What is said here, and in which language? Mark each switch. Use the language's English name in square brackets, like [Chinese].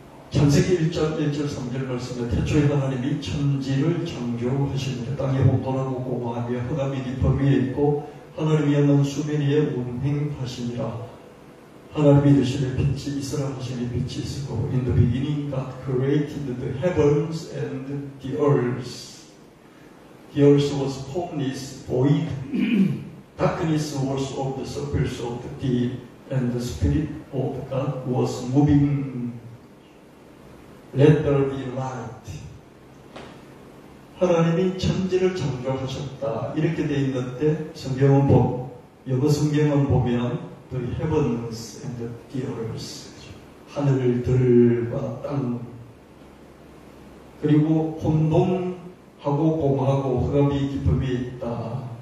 [Korean] 창세기 1장 1절 3절 말씀에 태초에 하나님이 천지를 창조하시니라. 땅이 혼돈하고 공허하며 흑암이 깊음 위에 있고 하나님이 하는 수면 위에 운행하시니라. 하나님이 이르시되 빛이 있으라 하시니 빛이 있었고 [English] In the beginning God created the heavens and the earth. The earth was formless, void. Darkness was of the surface of the deep, and the Spirit of God was moving. Let there be light. [Korean] 하나님이 천지를 창조하셨다. 이렇게 되어 있는데 영어 성경은 보면 [English] The heavens and the earth. [Korean] 하늘들과 땅. 그리고 혼돈하고 공허하고 흑암이 깊음이 있다.